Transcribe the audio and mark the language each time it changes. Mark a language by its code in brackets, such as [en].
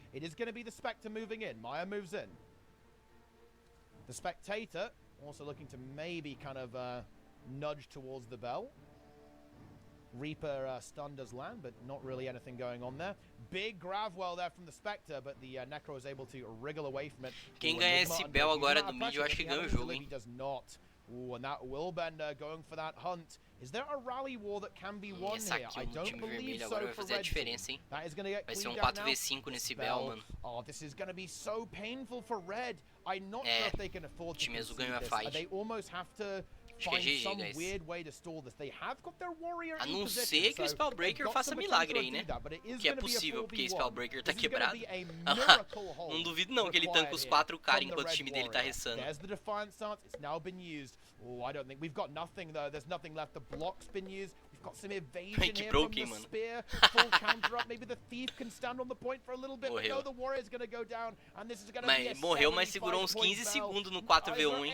[en] It is going to be the Spectre moving in. Maya moves in. The Spectator also looking to maybe kind of nudge towards the bell. Reaper stun does land, but not really anything going on there. Big Gravwell there from the Spectre, but the Necro is able to wriggle away from it. [pt] Quem ganhar esse bell agora do mid, eu acho que ganha o jogo, hein? [en] He does not. Ooh, and that Willbender going for that hunt. Is there a rally war that can be won here? I don't believe so for Red Team. That is going to get cleaned out now. [pt] Vai ser 4v5 nesse bell, mano. [en] Oh, this is going to be so painful for Red. I'm not sure if they can afford to concede this. They almost have to find some weird way to stall this. They have got their warrior [pt] a não ser que o Spellbreaker faça milagre aí, né? Que é possível, porque o Spellbreaker tá quebrado. Não duvido não que ele tanca os 4 enquanto o time dele tá ressando. [en] There's the Defiant Stance. It's now been used. Oh, I don't think we've got nothing though. There's nothing left. The block's been used. We've got some evasion here from the spear. Full counter up. Maybe the thief can stand on the point for a little bit. But no, the warrior's gonna go down, and this is gonna be a [pt] morreu, mas segurou uns 15 segundos no 4v1, hein?